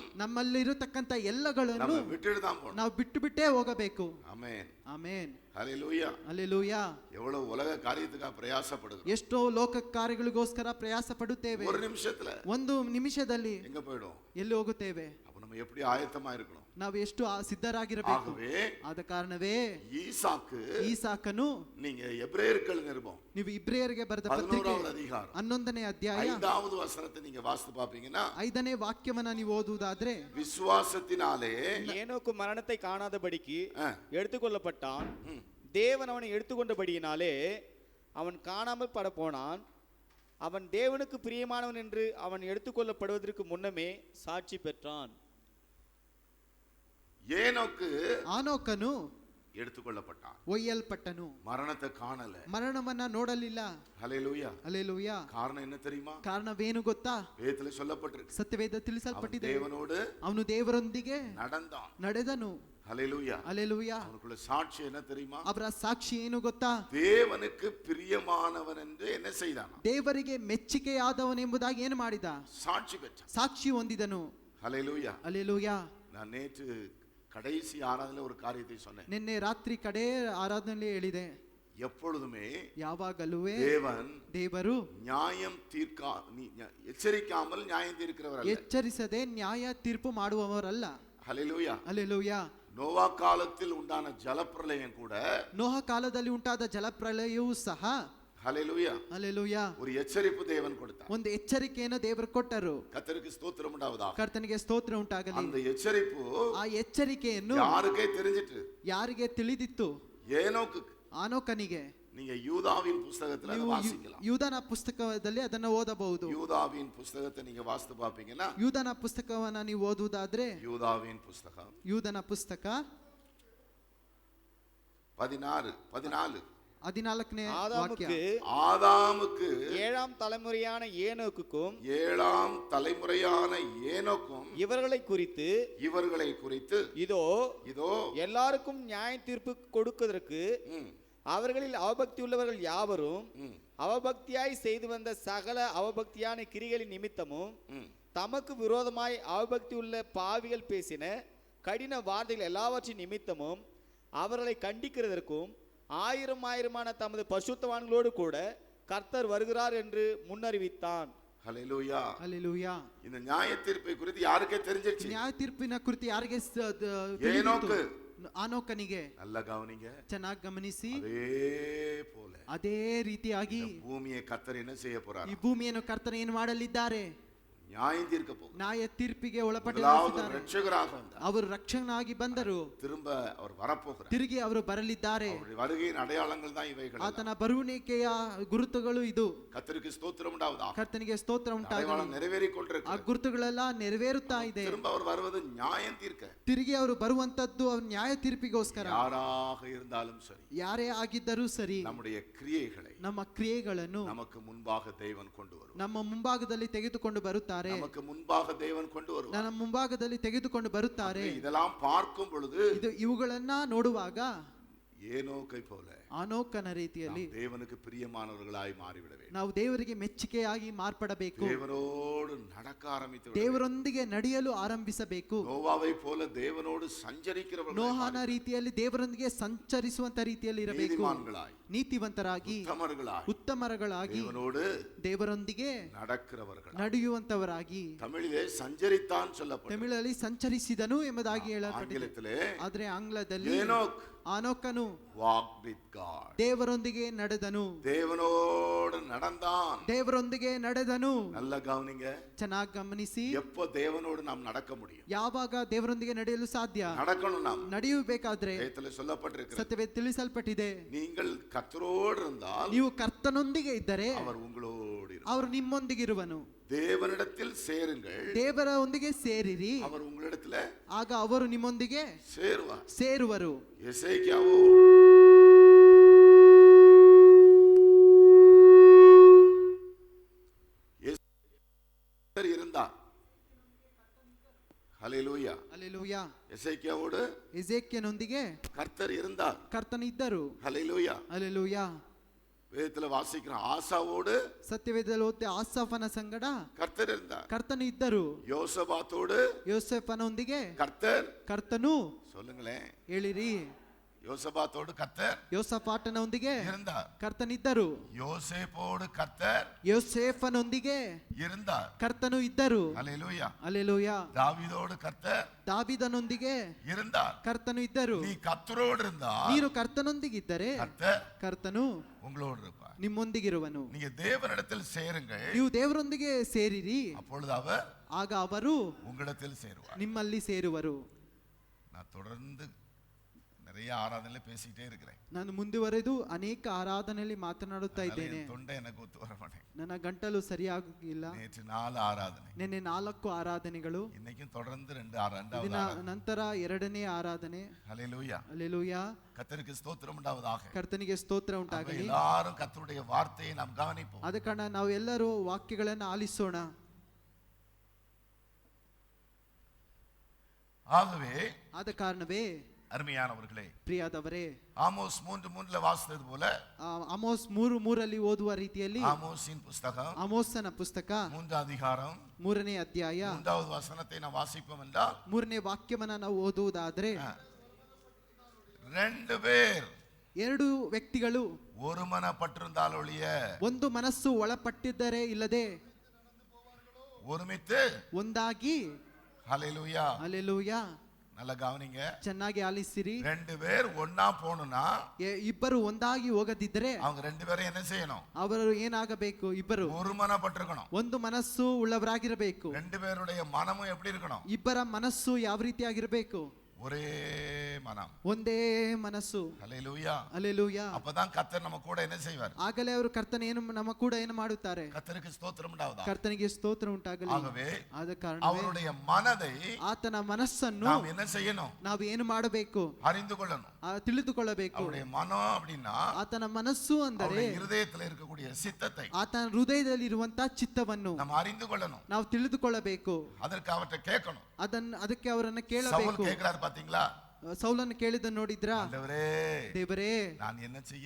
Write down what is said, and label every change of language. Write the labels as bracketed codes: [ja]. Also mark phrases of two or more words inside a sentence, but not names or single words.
[kn] ನಮ್ಮಲ್ಲಿ ಇರತಕ್ಕಂತ ಎಲ್ಲಗಳನ್ನು [ta] நம்ம விட்டுட்டு தான் போகணும். [kn] ನಾವು ಬಿಟ್ಟು ಬಿಟ್ಟೇ ಹೋಗಬೇಕು. [ta] ஆமென். [kn] ಆಮೇನ್. [ta] ஹல்லேலூயா. [kn] ಹಲ್ಲೆಲೂಯಾ. [ta] எவ்வளவு உலக காரியத்துக்காக பிரயாசப்படுகிறோம். [kn] ಎಷ್ಟೋ ಲೋಕ ಕಾರ್ಯಗಳಿಗೋಸ್ಕರ ಪ್ರಯಾಸ ಪಡುತ್ತೇವೆ. [ta] ஒரு நிமிஷத்துல [kn] ಒಂದು ನಿಮಿಷದಲ್ಲಿ [ta] எங்க போயிடும்? [kn] ಎಲ್ಲಿ ಹೋಗುತ್ತೇವೆ? [ta] அப்ப நம்ம எப்படி ஆயத்தமா இருக்கணும்? [kn] ನಾವು ಎಷ್ಟು ಸಿದ್ಧರಾಗಿರಬೇಕು. [ta] ஆகவே [kn] ಆದ ಕಾರಣವೇ [ta] ஈசாக்கு, [kn] ಈಸಾಕನು, [ta] நீங்க எபிரேயர்கள் நிருபம் [kn] ನೀವು ಇಬ್ರಿಯರಿಗೆ ಬರೆದ ಪತ್ರಿಕೆ [ta] 11வது அதிகாரம் [kn] 11ನೇ ಅಧ್ಯಾಯ [ta] 5வது வசனத்தை நீங்க வாசித்து பாப்பீங்கன்னா, [kn] 5ನೇ ವಾಕ್ಯವನ್ನ ನೀವು ಓದುವುದಾದ್ರೆ, [ta] விசுவாசத்தினாலே ஏனோக்கு மரணத்தை காணாதபடிக்கு ஆ, எடுத்துக்கொள்ளப்பட்டான். தேவன் அவனை எடுத்துக்கொண்டபடியினாலே அவன் காணாமல் பட போனான். அவன் தேவனுக்கு பிரியமானவன் என்று அவன் எடுத்துக்கொள்ளப்படுவதற்கு முன்னமே சாட்சி பெற்றான். ஏனோக்கு [kn] ಆನೋಕನು [ta] எடுத்துக்கொள்ளப்பட்டான். [kn] ಒಯ್ಯಲ್ಪಟ್ಟನು, [ta] மரணத்தை காணல. [kn] ಮರಣವನ್ನ ನೋಡಲಿಲ್ಲ. [ta] ஹல்லேலூயா. [kn] ಹಲ್ಲೆಲೂಯಾ. [ta] காரணம் என்ன தெரியுமா? [kn] ಕಾರಣವೇನು ಗೊತ್ತಾ? [ta] வேதத்துல சொல்லப்பட்டிருக்கு. [kn] ಸತ್ಯವೇದ [ta] அவன் [kn] ತಿಳಿಸಲ್ಪಟ್ಟಿದೆ. [ta] தேவனோடு [kn] ಅವನು ದೇವರೊಂದಿಗೆ [ta] நடந்தான். [kn] ನಡೆದನು. [ta] ஹல்லேலூயா. [kn] ಹಲ್ಲೆಲೂಯಾ. [ta] அவனுக்குள்ள சாட்சி என்ன தெரியுமா? [kn] ಅವರ ಸಾಕ್ಷಿ ಏನು ಗೊತ್ತಾ? [ta] தேவனுக்கு பிரியமானவன் என்று என்ன செய்தான்? [kn] ದೇವರಿಗೆ ಮೆಚ್ಚುಗೆಯಾದವನೆಂಬುದಾಗಿ ಏನು ಮಾಡಿದ? [ta] சாட்சி பெற்றான். [kn] ಸಾಕ್ಷಿ ಹೊಂದಿದನು. [ta] ஹல்லேலூயா. [kn] ಹಲ್ಲೆಲೂಯಾ. [ta] நான் நேற்று கடைசி ஆராதனையில ஒரு காரியத்தை சொன்னேன். [kn] ನಿನ್ನೆ ರಾತ್ರಿ ಕಡೆ ಆರಾಧನೆಯಲ್ಲಿ ಹೇಳಿದೆ, [ta] எப்பொழுதுமே [kn] ಯಾವಾಗಲೂ [ta] தேவன் [kn] ದೇವರು [ta] நியாயம் எச்சரிக்காமல் நியாயம் தீர்க்கிறவர் அல்ல. [kn] ಎಚ್ಚರಿಸದೆ ನ್ಯಾಯ ತೀರ್ಪು ಮಾಡುವವರಲ್ಲ. [ta] ஹல்லேலூயா. [kn] ಹಲ್ಲೆಲೂಯಾ. [ta] நோவா காலத்தில் உண்டான ஜலப்பிரளயம் கூட, [kn] ನೋಹ ಕಾಲದಲ್ಲಿ ಉಂಟಾದ ಜಲಪ್ರಳಯವೂ ಸಹ, [ta] ஹல்லேலூயா, [kn] ಹಲ್ಲೆಲೂಯಾ, [ta] ஒரு எச்சரிப்பு தேவன் கொடுத்தார். [kn] ಒಂದು ಎಚ್ಚರಿಕೆಯನ್ನು ದೇವರು ಕೊಟ್ಟರು. [ta] கர்த்தருக்கு ஸ்தோத்திரம் உண்டாவதாக. [kn] ಕರ್ತನಿಗೆ ಸ್ತೋತ್ರ ಉಂಟಾಗಲಿ. [ta] அந்த எச்சரிப்பு [kn] ಆ ಎಚ್ಚರಿಕೆಯನ್ನು [ta] யாருக்கே தெரிஞ்சிட்டு? [kn] ಯಾರಿಗೆ ತಿಳಿದಿತ್ತು? [ta] ஏனோக்கு. [kn] ಆನೋಕನಿಗೆ. [ta] நீங்க யூதாவின் புஸ்தகத்துல அதை [kn] ನೀವು [ta] வாசிக்கலாம். [kn] ಯೂದನ ಪುಸ್ತಕದಲ್ಲಿ ಅದನ್ನು ಓದಬಹುದು. [ta] யூதாவின் புஸ்தகத்தை நீங்க வாசித்து பாப்பீங்கன்னா, [kn] ಯೂದನ ಪುಸ್ತಕವನ್ನ ನೀವು ಓದುವುದಾದ್ರೆ, [ta] யூதாவின் புஸ்தகம் [kn] ಯೂದನ ಪುಸ್ತಕ 14 14ನೇ ವಾಕ್ಯ. [ta] ஆதாமுக்கு 7ஆம் தலைமுறையான ஏனோக்குக்கும் 7ஆம் தலைமுறையான ஏனோக்கும் இவர்களை குறித்து இதோ எல்லாருக்கும் நியாய தீர்ப்பு கொடுப்பதற்கு ம், அவர்களில் அவபக்தி உள்ளவர்கள் யாவரும் ம், அவபக்தியாய் செய்து வந்த சகல அவபக்தியான கிரிகளின் நிமித்தமும் ம், தமக்கு விரோதமாய் அவபக்தி உள்ள பாவிகள் பேசின கடின வார்த்தைகள் எல்லாவற்றின் நிமித்தமும் அவர்களை கண்டிக்கிறதற்கும் ஆயிரமான தமது பசுத்தவான்களோடு கூட கர்த்தர் வருகிறார் என்று முன்னறிவித்தான். ஹல்லேலூயா. [kn] ಹಲ್ಲೆಲೂಯಾ. [ta] இந்த நியாய தீர்ப்பை குறித்து யாருக்கே தெரிஞ்சிருச்சு? [kn] ನ್ಯಾಯ ತೀರ್ಪಿನ ಕುರಿತು ಯಾರಿಗೆ [ta] ஏனோக்கு. [kn] ಆನೋಕನಿಗೆ. [ta] நல்ல கவனிங்க. [kn] ಚೆನ್ನಾಗಿ ಗಮನಿಸಿ. [ta] அதே போல [kn] ಅದೇ ರೀತಿಯಾಗಿ [ta] பூமியை கர்த்தர் என்ன செய்ய போறார்? [kn] ಈ ಭೂಮಿಯನ್ನು ಕರ್ತನ ಏನು ಮಾಡಲಿದ್ದಾರೆ? [ta] நியாயம் தீர்க்க போகிறார். [kn] ನ್ಯಾಯ ತೀರ್ಪಿಗೆ [ta] முதலாவது [kn] ಒಳಪಟ್ಟಿದ್ದಾರೆ. [ta] ரட்சகராக வந்தார். [kn] ಅವರು ರಕ್ಷಕನಾಗಿ ಬಂದರು. [ta] திரும்ப அவர் வரப்போகிறார். [kn] ತಿರುಗಿ ಅವರು ಬರಲಿದ್ದಾರೆ. [ta] அவருடைய வருகையின் அடையாளங்கள் தான் இவைகள். [kn] ಆತನ ಬರುವಿಕೆಯ ಗುರುತುಗಳು ಇದು. [ta] கர்த்தருக்கு ஸ்தோத்திரம் உண்டாவதாக. [kn] ಕರ್ತನಿಗೆ ಸ್ತೋತ್ರ ಉಂಟಾಗಲಿ. [ta] அடையாளம் நிறைவேறிக் [kn] ಆ [ta] கொண்டிருக்கிறது. [kn] ಗುರುತುಗಳೆಲ್ಲ ನೆರವೇರುತ್ತಾ ಇದೆ. [ta] திரும்ப அவர் வருவது நியாயம் தீர்க்க. [kn] ತಿರುಗಿ ಅವರು ಬರುವಂತದ್ದು ಅವ್ರ ನ್ಯಾಯ ತೀರ್ಪಿಗೋಸ್ಕರ. [ta] யாராக இருந்தாலும் சரி, [kn] ಯಾರೇ ಆಗಿದ್ದರೂ ಸರಿ, [ta] நம்முடைய கிரியைகளை [kn] ನಮ್ಮ ಕ್ರಿಯೆಗಳನ್ನು [ta] நமக்கு முன்பாக தேவன் கொண்டு வருவார். [kn] ನಮ್ಮ ಮುಂಭಾಗದಲ್ಲಿ ತೆಗೆದುಕೊಂಡು ಬರುತ್ತಾರೆ. [ta] நமக்கு முன்பாக தேவன் கொண்டு வருவார். [kn] ನನ್ನ ಮುಂಭಾಗದಲ್ಲಿ ತೆಗೆದುಕೊಂಡು ಬರುತ್ತಾರೆ. [ta] இதெல்லாம் பார்க்கும் பொழுது [kn] ಇವುಗಳನ್ನ ನೋಡುವಾಗ [ta] ஏனோக்கை போல [kn] ಆನೋಕನ ರೀತಿಯಲ್ಲಿ [ta] நாம் தேவனுக்கு பிரியமானவர்களாய் மாறிவிட வேண்டும். [kn] ನಾವು ದೇವರಿಗೆ ಮೆಚ್ಚುಗೆಯಾಗಿ ಮಾರ್ಪಡಬೇಕು. [ta] தேவனோடு நடக்க ஆரம்பித்து [kn] ದೇವರೊಂದಿಗೆ ನಡೆಯಲು ಆರಂಭಿಸಬೇಕು. [ta] நோவாவை போல தேவனோடு சஞ்சரிக்கிறவர்கள், [kn] ನೋಹನ ರೀತಿಯಲ್ಲಿ ದೇವರೊಂದಿಗೆ ಸಂಚರಿಸುವಂತ ರೀತಿಯಲ್ಲಿ ಇರಬೇಕು. [ta] நீதிமான்களாய், [kn] ನೀತಿವಂತರಾಗಿ, ಉತ್ತಮರಗಳಾಗಿ, [ta] தேவனோடு [kn] ದೇವರೊಂದಿಗೆ [ta] நடக்கிறவர்கள். [kn] ನಡೆಯುವಂತವರಾಗಿ. [ta] தமிழிலே சஞ்சரித்தான் சொல்லப்பட்டது. [kn] ತಮಿಳಲ್ಲಿ ಸಂಚರಿಸಿದನು ಎಂಬುದಾಗಿ ಹೇಳಲ್ಪಟ್ಟಿದೆ. [ta] ஆங்கிலத்திலே [kn] ಆದ್ರೆ ಆಂಗ್ಲದಲ್ಲಿ [ta] ஏனோக் [kn] ಆನೋಕನು [en] walked with God. [kn] ದೇವರೊಂದಿಗೆ ನಡೆದನು. [ta] தேவனோடு நடந்தான். [kn] ದೇವರೊಂದಿಗೆ ನಡೆದನು. [ta] நல்ல கவனிங்க. [kn] ಚೆನ್ನಾಗಿ ಗಮನಿಸಿ. [ta] எப்போ தேவனோடு நாம் நடக்க முடியும்? [kn] ಯಾವಾಗ ದೇವರೊಂದಿಗೆ ನಡೆಯಲು ಸಾಧ್ಯ? [ta] நடக்கணும். நாம் [kn] ನಡೆಯಬೇಕಾದ್ರೆ [ta] வேதத்தில் சொல்லப்பட்டிருக்கிறது, [kn] ಸತ್ಯವೇ ತಿಳಿಸಲ್ಪಟ್ಟಿದೆ. [ta] நீங்கள் கர்த்தரோடு இருந்தால் [kn] ನೀವು ಕರ್ತನೊಂದಿಗೆ ಇದ್ದರೆ [ta] அவர் உங்களோடு இருப்பார். [kn] ಅವರು ನಿಮ್ಮೊಂದಿಗಿರುವನು. [ta] தேவனிடத்தில் சேருங்கள், [kn] ದೇವರ ಒಂದಿಗೆ ಸೇರಿರಿ, [ta] அவர் உங்களிடத்துல [kn] ಆಗ ಅವರು ನಿಮ್ಮೊಂದಿಗೆ [ta] சேருவார். [kn] ಸೇರುವರು. [ta] எசேக்கியாவோ இருந்தார். ஹல்லேலூயா. [kn] ಹಲ್ಲೆಲೂಯಾ. [ta] எசேக்கியாவோடு [kn] ಎಸೇಕ್ಯನೊಂದಿಗೆ [ta] கர்த்தர் இருந்தார். [kn] ಕರ್ತನ ಇದ್ದರು. [ta] ஹல்லேலூயா. [kn] ಹಲ್ಲೆಲೂಯಾ. [ta] வேதத்துல வாசிக்கிற ஆசாவோடு [kn] ಸತ್ಯವೇದದಲ್ಲಿ ಓದ್ತೆ ಆಸಾಫನ ಸಂಗಡ [ta] கர்த்தர் இருந்தார். [kn] ಕರ್ತನು ಇದ್ದರು. [ta] யோசபாத்தோடு [kn] ಯೋಸೇಫನೊಂದಿಗೆ [ta] கர்த்தர் சொல்லுங்களேன், ಹೇಳಿರಿ. யோசபாத்தோடு கர்த்தர் [kn] ಯೋಸಪಾಟನೊಂದಿಗೆ [ta] இருந்தார். [kn] ಕರ್ತನಿದ್ದರು. [ta] யோசேப்போடு கர்த்தர் [kn] ಯೋಸೇಫನೊಂದಿಗೆ [ta] இருந்தார். [kn] ಕರ್ತನು ಇದ್ದರು. [ta] ஹல்லேலூயா. [kn] ಹಲ್ಲೆಲೂಯಾ. [ta] தாவீதோடு கர்த்தர் [kn] ದಾವೀದನೊಂದಿಗೆ [ta] இருந்தார். [kn] ಕರ್ತನು ಇದ್ದರು. [ta] நீ கர்த்தரோடு இருந்தால் [kn] ನೀನು ಕರ್ತನೊಂದಿಗಿದ್ದರೆ ಕರ್ತನು [ta] உங்களோடு இருப்பார். [kn] ನಿಮ್ಮೊಂದಿಗಿರುವನು. [ta] நீங்க தேவனிடத்தில் சேருங்கள், [kn] ನೀವು ದೇವರೊಂದಿಗೆ ಸೇರಿರಿ, [ta] அப்பொழுது அவர் [kn] ಆಗ ಅವರು [ta] உங்களிடத்தில் சேருவார். [kn] ನಿಮ್ಮಲ್ಲಿ ಸೇರುವರು. [ta] நான் தொடர்ந்து நிறைய நிறைய ஆராதனையில பேசிட்டே இருக்கிறேன். [kn] ನಾನು ಮುಂದುವರೆದು ಅನೇಕ ಆರಾಧನೆಯಲ್ಲಿ ಮಾತನಾಡುತ್ತಾ [ta] அதனால [kn] ಇದ್ದೇನೆ. [ta] என் தொண்டை எனக்கு ஒத்து வர மாட்டேன். [kn] ನನ್ನ ಗಂಟಲು ಸರಿಯಾಗಿಲ್ಲ. [ta] நேற்று 4 ஆராதனை, [kn] ನಿನ್ನೆ 4 ಆರಾಧನೆಗಳು, [ta] இன்னைக்கும் தொடர்ந்து 2 [kn] ದಿನ [ta] ஆராதனை. [kn] ನಂತರ 2ನೇ ಆರಾಧನೆ. [ta] ஹல்லேலூயா. [kn] ಹಲ್ಲೆಲೂಯಾ. [ta] கர்த்தருக்கு ஸ்தோத்திரம் உண்டாவதாக. [kn] ಕರ್ತನಿಗೆ ಸ್ತೋತ್ರ ಉಂಟಾಗಲಿ. [ta] எல்லாரும் கர்த்தருடைய வார்த்தையை நாம் கவனிப்போம். [kn] ಆದ ಕಾರಣ ನಾವು ಎಲ್ಲರೂ ವಾಕ್ಯಗಳನ್ನು ಆಲಿಸೋಣ. [ta] ஆகவே [kn] ಆದ ಕಾರಣವೇ [ta] அருமையானவர்களே, [kn] ಪ್ರಿಯಾದವರೇ, [ta] ஆமோஸ் 3:3 வாசித்தது போல [kn] ಆಮೋಸ್ 3:3 ಓದುವ ರೀತಿಯಲ್ಲಿ [ta] ஆமோஸின் புஸ்தகம் [kn] ಆಮೋಸನ ಪುಸ್ತಕ [ta] 3 அதிகாரம் [kn] 3ನೇ ಅಧ್ಯಾಯ [ta] 3வது வசனத்தை நாம் வாசிப்போம் என்றால் [kn] 3ನೇ ವಾಕ್ಯವನ್ನ ನಾವು ಓದುವುದಾದ್ರೆ [ta] 2 பேர் [kn] 2 ವ್ಯಕ್ತಿಗಳು [ta] ஒரு மனப்பட்டிருந்தால் ஒழிய [kn] ಒಂದು ಮನಸ್ಸು ಒಳಪಟ್ಟಿದ್ದರೆ ಇಲ್ಲದೆ [ta] ஒருமித்து [kn] ಒಂದಾಗಿ, [ta] ஹல்லேலூயா. [kn] ಹಲ್ಲೆಲೂಯಾ, [ta] நல்ல கவனிங்க. [kn] ಚೆನ್ನಾಗಿ ಆಲಿಸಿರಿ. [ta] 2 பேர் ஒண்ணா போணும்னா [kn] ಇಬ್ಬರು ಒಂದಾಗಿ ಹೋಗದಿದ್ದರೆ [ta] அவங்க 2 பேரும் என்ன செய்யணும்? [kn] ಅವರು ಏನಾಗಬೇಕು? ಇಬ್ಬರು [ta] ஒரு மனப்பட்டிருக்கணும். [kn] ಒಂದು ಮನಸ್ಸು ಉಳ್ಳವರಾಗಿರಬೇಕು. [ta] 2 பேருடைய மனமும் எப்படி இருக்கணும்? [kn] ಇಬ್ಬರ ಮನಸ್ಸು ಯಾವ ರೀತಿಯಾಗಿರಬೇಕು? [ta] ஒரே மனம், [kn] ಒಂದೇ ಮನಸ್ಸು. [ta] ஹல்லேலூயா. [kn] ಹಲ್ಲೆಲೂಯಾ. [ta] அப்பதான் கர்த்தர் நம்ம கூட என்ன செய்வார்? [kn] ಆಗಲೇ ಅವರು ಕರ್ತನ ಏನು ನಮ್ಮ ಕೂಡ ಏನು ಮಾಡುತ್ತಾರೆ? [ta] கர்த்தருக்கு ஸ்தோத்திரம் உண்டாவதா. [kn] ಕರ್ತನಿಗೆ ಸ್ತೋತ್ರ ಉಂಟಾಗಲಿ. [ta] ஆகவே [kn] ಆದ ಕಾರಣ [ta] அவருடைய மனதை [kn] ಆತನ ಮನಸ್ಸನ್ನು [ta] நாம் என்ன செய்யணும்? [kn] ನಾವು ಏನು ಮಾಡಬೇಕು? [ta] அறிந்து கொள்ளணும். [kn] ತಿಳಿದುಕೊಳ್ಳಬೇಕು. [ta] அவருடைய மனம் அப்படின்னா [kn] ಆತನ ಮನಸ್ಸು ಅಂದರೆ [ta] அவருடைய இருதயத்தில் இருக்கக்கூடிய சித்தத்தை [kn] ಆತನ ಹೃದಯದಲ್ಲಿರುವಂತಹ ಚಿತ್ತವನ್ನು [ta] நாம் அறிந்து கொள்ளணும். [kn] ನಾವು ತಿಳಿದುಕೊಳ್ಳಬೇಕು. [ta] அதற்கு அவர்கிட்ட கேட்கணும். [kn] ಅದಕ್ಕೆ ಅವರನ್ನು [ta] சவுல் [kn] ಕೇಳಬೇಕು. [ta] கேட்கிறார் பாத்தீங்களா? [kn] ಸೌಲನ್ನು ಕೇಳಿದ ನೋಡಿದ್ರಾ? [ta] ஆண்டவரே, [kn] ದೇವರೇ, [ta] நான் என்ன செய்ய